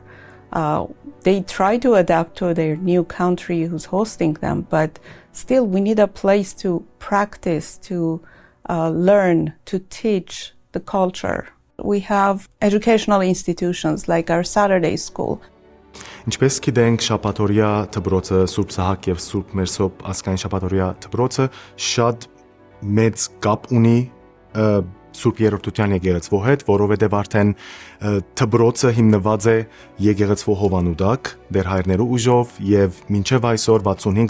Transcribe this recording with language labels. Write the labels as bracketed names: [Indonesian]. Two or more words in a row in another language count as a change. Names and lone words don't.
[English] They try to adapt to their new country who's hosting them, but still we need a place to practice, to learn, to teach the culture. We have educational institutions like our Saturday school. [Armenian] Ինչպես գիտենք, շաբաթօրյա դպրոցը Սուրբ Սահակ եւ Սուրբ Մերսոպ ասկային շաբաթօրյա դպրոցը շատ մեծ կապ ունի Սուրբ Երրորդության եկեղեցվո հետ, որովհետև արդեն դպրոցը հիմնված է եկեղեցվո հովանուտակ, դեր հայրներու ուժով եւ մինչեւ այսօր 65